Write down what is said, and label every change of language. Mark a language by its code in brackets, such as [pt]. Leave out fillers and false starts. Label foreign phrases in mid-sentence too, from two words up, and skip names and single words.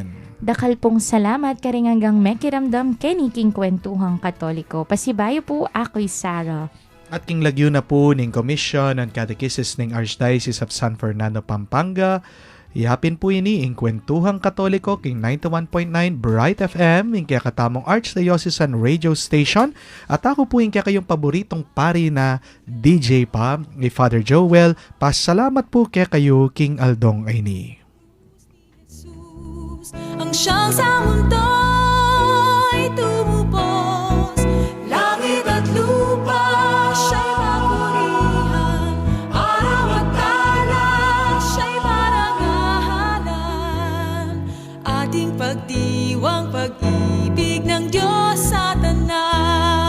[pam] Dakal pong salamat karing hanggang mekiramdam keniking kwentuhang Katoliko. Pasibayo po, ako'y Sarah. At king lagyo na po ning Commission on Catechesis ning Archdiocese of San Fernando, Pampanga. Ihapin po ini ing Kwentuhang Katoliko king 91.9 Bright FM ing kaya katamong Archdiocesan Radio Station. At ako po ing kaya kayong paboritong pari na DJ pa ni Father Joel. Pasalamat po kaya kayo king Aldong Aini. [tl] Jesus, ang siyang sa mundo'y tumupos, langit at lupa siya'y papurihan, araw at tala siya'y marangalan, ating pagdiwang pag-ibig ng Diyos sa tanan.